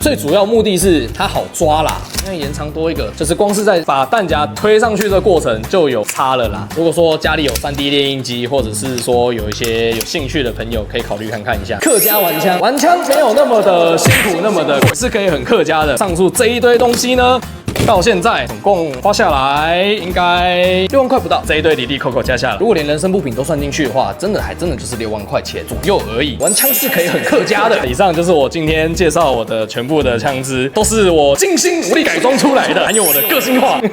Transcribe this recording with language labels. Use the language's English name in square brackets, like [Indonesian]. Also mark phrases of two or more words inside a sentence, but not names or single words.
[Chinese] 最主要目的是它好抓啦，因為延長多一個，就是光是在把彈夾推上去的過程就有差了啦。如果說家裡有3D 列印機，或者是說有一些有興趣的朋友，可以考慮看看一下。客家玩槍。玩槍沒有那麼的辛苦，那麼的是可以很客家的。上述這一堆東西呢，到現在總共花下來應該6萬塊不到。這一堆里里扣扣加下來，如果連人身部品都算進去的話，真的就是6萬塊錢左右而已。玩槍是可以很客家的。以上就是我今天介紹我的全部的槍支，都是我精心努力改裝出來的，還有我的個性化。